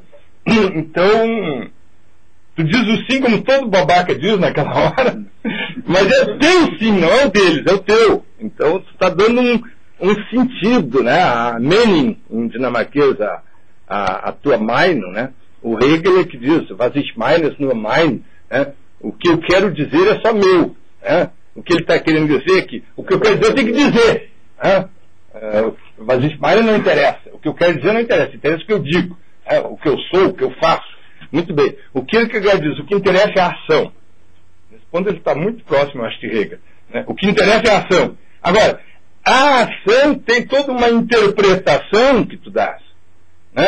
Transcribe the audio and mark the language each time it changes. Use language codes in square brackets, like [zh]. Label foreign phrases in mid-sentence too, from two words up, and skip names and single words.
[pt] Então, tu diz o sim como todo babaca diz naquela hora, mas é o teu sim, não é o deles, é o teu. Então, tu está dando um sentido, né? A meaning, em dinamarquês, a tua Meinung, né? O Hegel é que diz, [de] was ich meine ist nur mein, [pt] né? O que eu quero dizer é só meu. Né? O que ele está querendo dizer é que o que eu quero dizer eu tenho que dizer. Né? [de] Was ich meine [pt] não interessa. O que eu quero dizer não interessa. Interessa o que eu digo. Né? O que eu sou, o que eu faço. Muito bem. O que ele diz, o que interessa é a ação. Nesse ponto ele está muito próximo, eu acho, de Hegel. Né? O que interessa é a ação. Agora, a ação tem toda uma interpretação que tu dás.